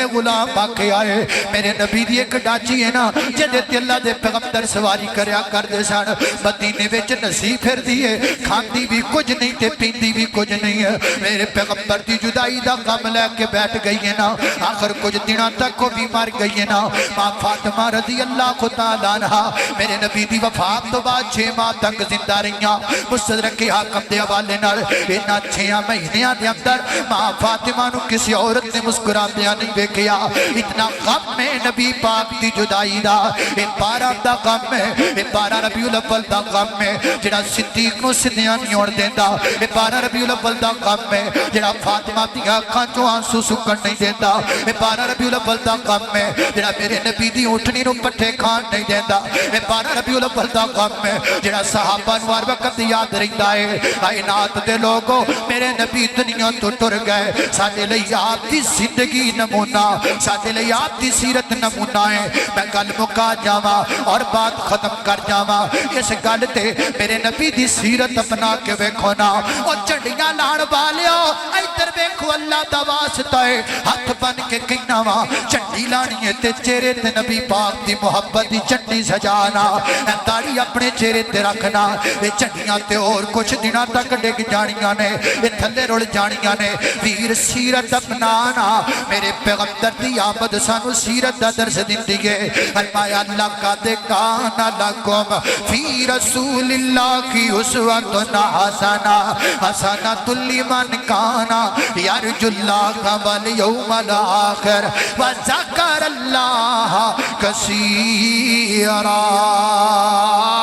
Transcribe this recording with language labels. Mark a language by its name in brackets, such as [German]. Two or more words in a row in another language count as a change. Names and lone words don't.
[Punjabi] غلام آکے آئے میرے نبی دی ایک ڈاچی ہے نا جدے تے اللہ دے پیغمبر سواری کریا کردے سن مدینے وچ نسی پھر دیے کھاندی بھی کچھ نہیں تے پیندی بھی کچھ نہیں ہے میرے پیغمبر دی جدائی دا غم لے کے بیٹھ گئی ہے نا [Urdu] آخر کچھ دنوں تک وہ بھی مر گئی ہے [Punjabi] نا ماں فاطمہ [Arabic] رضی اللہ تعالیٰ عنہ [Punjabi] میرے نبی دی وفات تو بعد 6 ماہ تک زندہ رہیاں مستدرک حاکم دے حوالے نال انہاں 6 مہینیاں دے اندر ماں فاطمہ نو کسی عورت نے مسکراندیاں نہیں ویکھیا اتنا غم ہے نبی پاک دی جدائی دا اے 12 دا غم ہے اے 12 ربیع الاول دا غم ہے جڑا صدیق نو سدیاں نہیں ہون دیندا اے 12 ربیع الاول دا غم ہے جڑا فاطمہ دی اکھاں چوں آنسو سکن نہیں دیندا اے 12 ربیع الاول دا غم ہے جڑا میرے نبی دی اٹھنی نو پٹھے کھان نہیں دیندہ اے 12 ربیع الاول دا غم ہے جڑا صحابہ نو ہر وقت یاد رہندا ہے کائنات دے لوگو میرے نبی دنیا تو ٹر گئے ساڈے لئی آپ دی زندگی نمونہ ساڈے لئی آپ دی سیرت نمونہ ہے میں گل مکا جاواں اور بات ختم کر جاواں اس گل تے میرے نبی دی سیرت اپنا کے ویکھو نا او جھنڈیاں لان والیو ادھر ویکھو اللہ دا واسطہ ہے ہاتھ بن کے کہنا وا جھنڈی لانی ہے تے چہرے تے نبی پاک دی محبت دی جھنڈی سجانا داڑھی اپنے چہرے تے رکھنا اے جھنڈیاں تے اور کچھ دنوں تک ڈگ جانیاں نے اے تھلے رل جانیاں نے ویر سیرت اپنانا میرے پیغمبر دی آمد سانو سیرت دا درس دیندی ہے فرمایا [Arabic] لقد کان لکم فی رسول اللہ کی اسوۃ حسنۃ لمن کان یرجو اللہ والیوم الآخر وذکر اللہ کثیرا